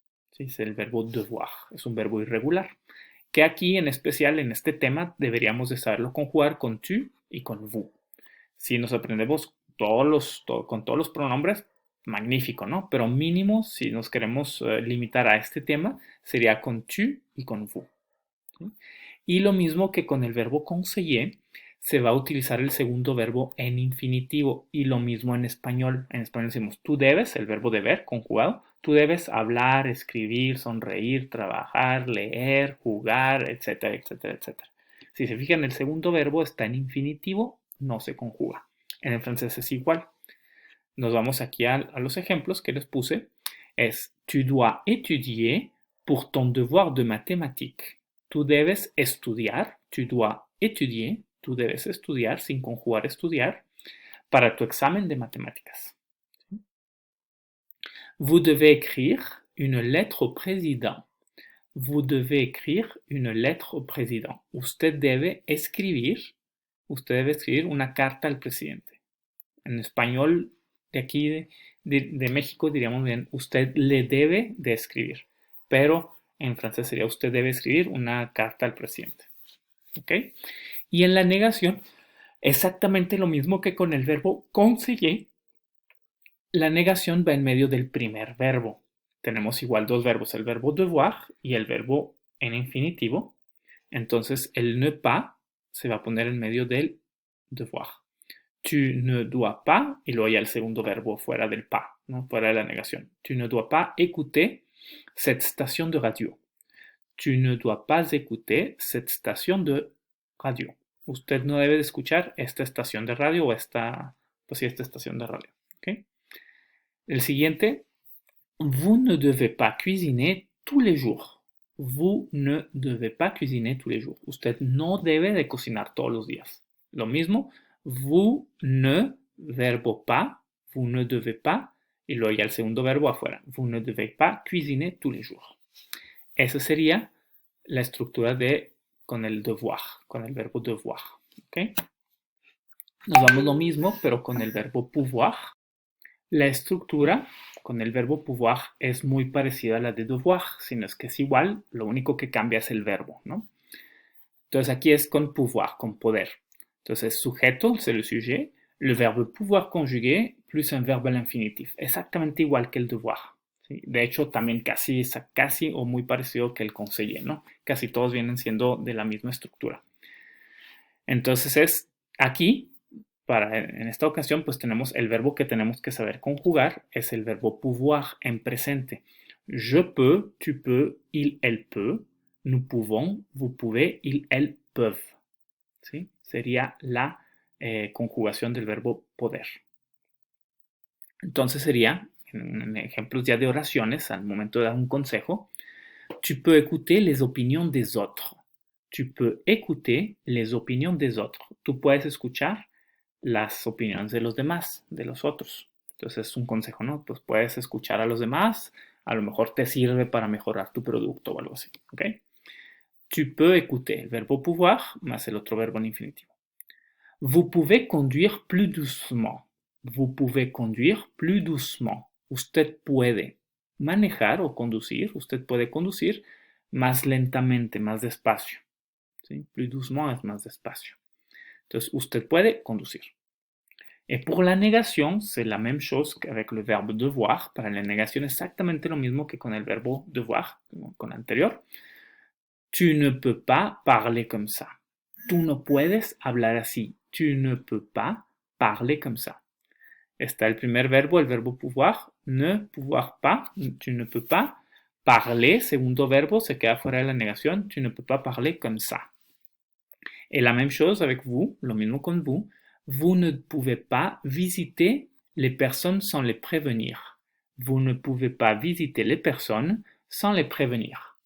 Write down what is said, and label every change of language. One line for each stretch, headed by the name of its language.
Spanish: ¿Sí? Es el verbo devoir, es un verbo irregular. Que aquí en especial en este tema deberíamos de saberlo conjugar con tu y con vous. Si nos aprendemos con todos los pronombres, magnífico, ¿no? Pero mínimo, si nos queremos limitar a este tema, sería con tu y con vous. ¿Sí? Y lo mismo que con el verbo conseiller, se va a utilizar el segundo verbo en infinitivo y lo mismo en español. En español decimos tú debes, el verbo deber conjugado, tú debes hablar, escribir, sonreír, trabajar, leer, jugar, etcétera, etcétera, etcétera. Si se fijan, el segundo verbo está en infinitivo, no se conjuga. En el francés es igual. Nos vamos aquí a los ejemplos que les puse.
French: Es tu dois étudier pour ton devoir de mathématiques.
Spanish: Tú debes estudiar,
French: tu dois étudier,
Spanish: tú debes estudiar sin conjugar estudiar para tu examen de matemáticas.
French: Vous devez écrire une lettre au président. Vous devez écrire une lettre au président.
Spanish: Usted debe escribir una carta al presidente. En español de aquí de México diríamos bien, usted le debe de escribir, pero en francés sería usted debe escribir una carta al presidente. ¿Ok? Y en la negación, exactamente lo mismo que con el verbo conseiller, la negación va en medio del primer verbo. Tenemos igual dos verbos, el verbo devoir y el verbo en infinitivo. Entonces el ne pas se va a poner en medio del devoir.
French: Tu ne dois pas,
Spanish: y luego ya el segundo verbo fuera del pas, ¿no? Fuera de la negación.
French: Tu ne dois pas écouter cette station de radio. Tu ne dois pas écouter cette station de radio.
Spanish: Usted no debe de escuchar esta estación de radio o esta estación de radio. ¿Okay? El siguiente,
French: vous ne devez pas cuisiner tous les jours. Vous ne devez pas cuisiner tous les jours.
Spanish: Usted no debe de cocinar todos los días. Lo mismo, vous ne, verbo pas,
French: vous ne devez pas,
Spanish: y luego ya el segundo verbo afuera.
French: Vous ne devez pas cuisiner tous les jours.
Spanish: Esa sería la estructura con el devoir, con el verbo devoir. ¿Okay? Nos damos lo mismo, pero con el verbo pouvoir. La estructura con el verbo pouvoir es muy parecida a la de devoir, sino es que es igual, lo único que cambia es el verbo, ¿no? Entonces aquí es con pouvoir, con poder. Entonces sujeto,
French: c'est le sujet, le verbe pouvoir conjugué plus un verbe
Spanish: al infinitif, exactamente igual que el devoir. ¿Sí? De hecho, también casi o muy parecido que el conseiller, ¿no? Casi todos vienen siendo de la misma estructura. Entonces es aquí, en esta ocasión, pues tenemos el verbo que tenemos que saber conjugar, es el verbo pouvoir en presente.
French: Je peux, tu peux, il, elle peut, nous pouvons, vous pouvez, ils, elles peuvent.
Spanish: ¿Sí? Sería la conjugación del verbo poder. Entonces sería, en ejemplos ya de oraciones, al momento de dar un consejo,
French: tu peux écouter les opinions des autres. Tu peux écouter les opinions des autres.
Spanish: Tú puedes escuchar las opiniones de los demás, de los otros. Entonces es un consejo, ¿no? Pues puedes escuchar a los demás, a lo mejor te sirve para mejorar tu producto o algo así, ¿ok?
French: Tu peux écouter,
Spanish: el verbo pouvoir más el otro verbo en infinitivo.
French: Vous pouvez conduire plus doucement. Vous pouvez conduire plus doucement.
Spanish: Usted puede manejar o conducir, usted puede conducir más lentamente, más despacio. ¿Sí? Plus doucement es más despacio. Entonces, usted puede conducir.
French: Et pour la négación, c'est la même chose qu'avec le verbe devoir.
Spanish: Para la negación, exactamente lo mismo que con el verbo devoir, con el anterior.
French: Tu ne peux pas parler comme ça.
Spanish: Tú no puedes hablar así.
French: Tu ne peux pas parler comme ça.
Spanish: Está el primer verbo, el verbo pouvoir.
French: Ne pouvoir pas, tu ne peux pas.
Spanish: Parler, segundo verbo, se queda fuera de la negación.
French: Tu ne peux pas parler comme ça. Et la même chose avec vous,
Spanish: lo mismo con vous.
French: Vous ne pouvez pas visiter les personnes sans les prévenir. Vous ne pouvez pas visiter les personnes sans les prévenir.